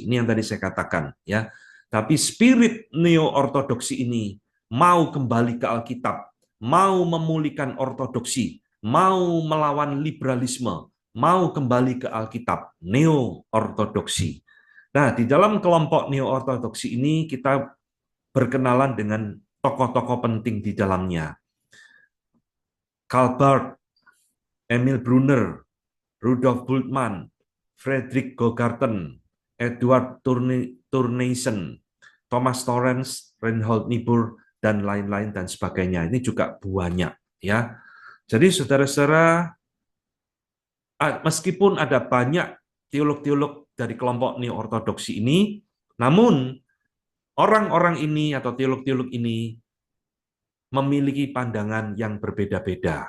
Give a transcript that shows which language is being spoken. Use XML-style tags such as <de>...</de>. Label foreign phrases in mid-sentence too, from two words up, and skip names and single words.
<id>Ini yang tadi saya katakan, ya. Tapi spirit neo-ortodoksi ini mau kembali ke Alkitab, mau memulihkan ortodoksi, mau melawan liberalisme, mau kembali ke Alkitab, neo-ortodoksi. Nah, di dalam kelompok neo-ortodoksi ini kita berkenalan dengan tokoh-tokoh penting di dalamnya. Karl Barth, Emil Brunner, Rudolf Bultmann, Frederick Gogarten, Edward Turneisen, Thomas Torrance, Reinhold Niebuhr, dan lain-lain dan sebagainya. Ini juga banyak, ya. Jadi saudara-saudara, meskipun ada banyak teolog-teolog dari kelompok neo-ortodoksi ini, namun orang-orang ini atau teolog-teolog ini memiliki pandangan yang berbeda-beda.</id>